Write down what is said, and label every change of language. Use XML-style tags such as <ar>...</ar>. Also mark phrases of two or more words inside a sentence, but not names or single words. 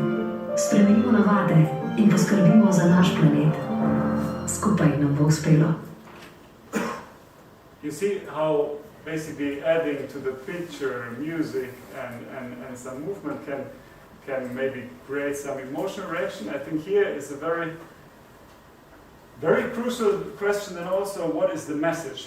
<sl>Spremenimo navade in poskrbimo za naš planet. Skupaj nam bo uspelo.</sl> <en>You see how basically adding to the picture, music and some movement can maybe create some emotional reaction. I think here is a very crucial question, and also what is the message?</en>